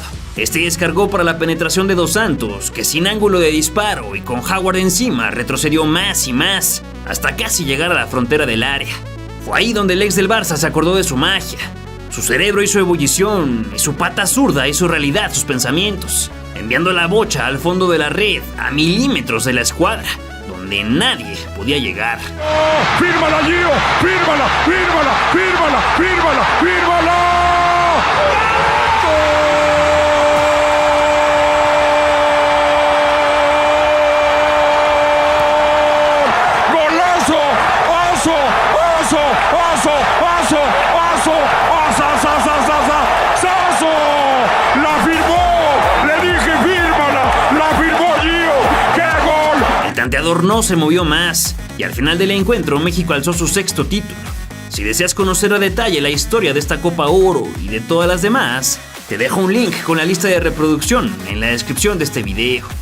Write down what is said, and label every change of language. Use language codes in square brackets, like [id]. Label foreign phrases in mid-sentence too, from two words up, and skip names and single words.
[es] Este descargó para la penetración de Dos Santos, que sin ángulo de disparo y con Howard encima retrocedió más y más, hasta casi llegar a la frontera del área. Fue ahí donde el ex del Barça se acordó de su magia. Su cerebro hizo ebullición y su pata zurda hizo realidad sus pensamientos, enviando la bocha al fondo de la red a milímetros de la escuadra, donde nadie podía llegar. ¡Oh! ¡Fírmala, Gio! ¡Fírmala! ¡Fírmala! ¡Fírmala! ¡Fírmala! ¡Fírmala! ¡Golazo! ¡Oso! ¡Oso! ¡Oso! ¡Oso! ¡Oso! ¡Sazo! ¡La firmó! ¡Le dije fírmala! ¡La firmó Gio! ¡Qué gol! El tanteador no se movió más y al final del encuentro México alzó su 6º título. Si deseas conocer a detalle la historia de esta Copa Oro y de todas las demás, te dejo un link con la lista de reproducción en la descripción de este video.